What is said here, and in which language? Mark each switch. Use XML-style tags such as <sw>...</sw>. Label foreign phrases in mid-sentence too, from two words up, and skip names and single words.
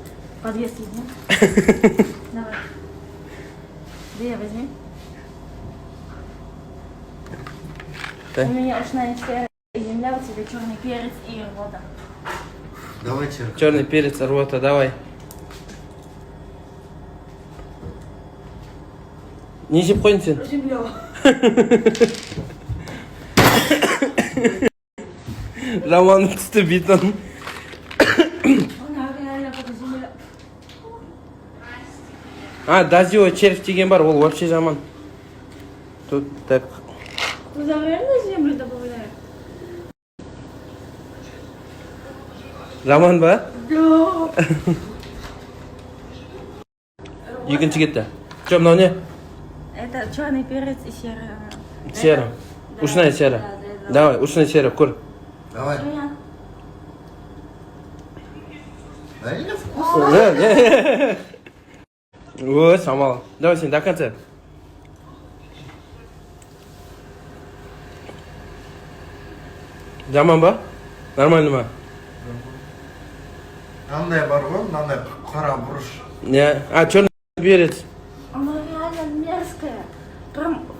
<ru>По 2 съедим. Давай. 2 возьми. Так. У меня ушная сера и земля, у тебя черный перец и рвота. Давай черный. Черный перец, рвота, давай.</ru> <kk>Не жеп қойын сен.</kk> <ru>Земля.</ru> <kk>Жаман түсті бетон.</kk> <ru>Она реально как земля.</ru> <kk>Дозио червь деген бар, ол вообще жаман.</kk> <ru>Тут так. Туда реально землю добавляют?</ru> <kk>Жаман ба?</kk> <ru>Да.</ru> <kk>Екінші кетті. Че, мынау не?</kk> <ru>Это черный перец и сера. Сера. Да. Ушная сера. Да. Давай, ушная сера, кур. Давай. Меня. Да не вкусно. Ой, самал. Давай сен, до конца.</ru> <kk>Жаман ба? Нормально ма? Мынандай бар ғой, мынандай қара бұрыш.</kk> <ru>Не. Черный перец. Она реально мерзкая. Прям</ru>